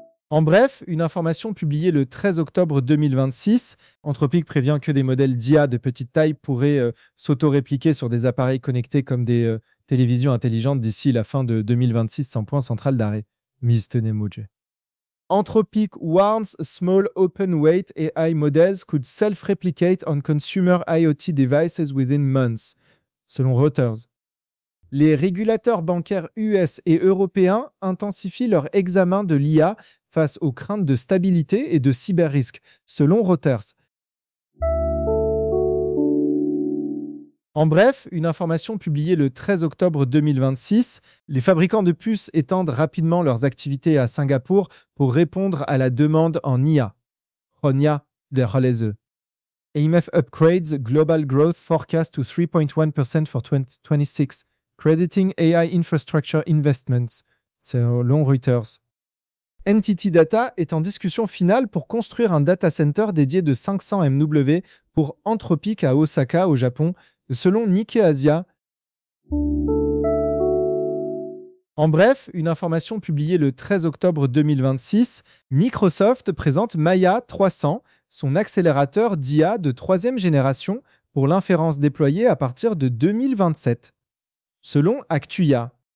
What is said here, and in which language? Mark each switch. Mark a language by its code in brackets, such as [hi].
[fr] En bref, une information publiée le 13 octobre 2026, Anthropic prévient que des modèles d'IA de petite taille pourraient s'auto-répliquer sur des appareils connectés comme des télévisions intelligentes d'ici la fin de 2026 sans point central d'arrêt. Mr. Nemoje. [en] Anthropic warns small open weight AI models could self-replicate on consumer IoT devices within months, selon Reuters. [fr] Les régulateurs bancaires US et européens intensifient leur examen de l'IA face aux craintes de stabilité et de cyber-risques, selon Reuters. En bref, une information publiée le 13 octobre 2026, les fabricants de puces étendent rapidement leurs activités à Singapour pour répondre à la demande en IA. Ronia de Haleze. [en] AMF upgrades global growth forecast to 3.1% for 2026, crediting AI infrastructure investments, selon Reuters. [fr] NTT Data est en discussion finale pour construire un data center dédié de 500 MW pour Anthropic à Osaka, au Japon, selon Nikkei Asia. En bref, une information publiée le 13 octobre 2026, Microsoft présente Maya 300, son accélérateur d'IA de troisième génération pour l'inférence déployée à partir de 2027, selon Actuia.